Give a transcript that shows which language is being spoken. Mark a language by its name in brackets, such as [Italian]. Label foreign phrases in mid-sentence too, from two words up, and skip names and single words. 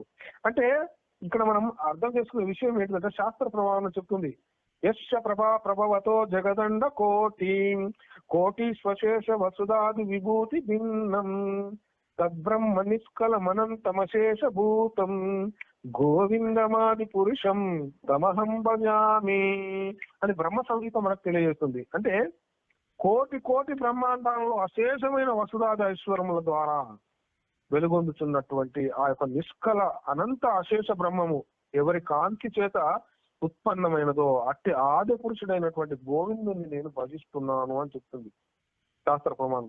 [Telugu] అంటే ఇక్కడ మనం అర్థం చేసుకునే విషయం ఏంటంటే శాస్త్ర ప్రమాణం చెప్తుంది, [Sanskrit] యశ్చ ప్రభవతో జగదండ కోటి స్వశేష వసుదాది విభూతి భిన్నం తద్బ్రహ్మ నిష్కలమనంతమశేష భూతం గోవిందమాది పురుషం తమహం భజామి [Telugu] అని బ్రహ్మ సంగీతం మనకు తెలియజేస్తుంది. అంటే కోటి బ్రహ్మాండాలలో అశేషమైన వసుదాది ఐశ్వర్యముల ద్వారా వెలుగొందుతున్నటువంటి ఆ యొక్క నిష్కల అనంత అశేష బ్రహ్మము ఎవరి కాంతి చేత ఉత్పన్నమైనదో అట్టి ఆది పురుషుడైనటువంటి గోవిందుని నేను భజిస్తున్నాను అని చెప్తుంది శాస్త్ర ప్రమాణం.